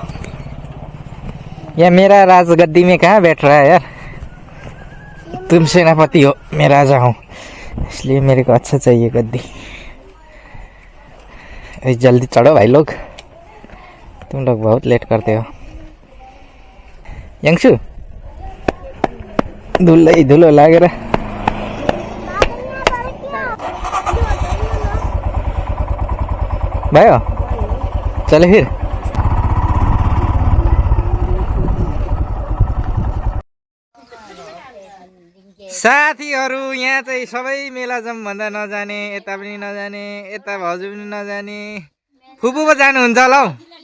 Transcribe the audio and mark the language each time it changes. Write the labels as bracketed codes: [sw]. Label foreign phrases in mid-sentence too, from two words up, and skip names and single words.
[hi] या मेरा राजगद्दी में कहाँ बैठ रहा है यार। तुम सेनापति हो, मैं राजा हूँ, इसलिए मेरे को अच्छा चाहिए गद्दी। जल्दी चढ़ो भाई लोग, तुम लोग बहुत लेट करते हो। [ne] यंगशु धुलो धुलो लागेर भयो। [hi] चले फिर। [ne] साथीहरू यहाँ चाहिँ सबै मेला जाउँ भन्दा नजाने, यता पनि नजाने, यता भाउजू पनि नजाने, फुपू पो जानुहुन्छ होला हौ।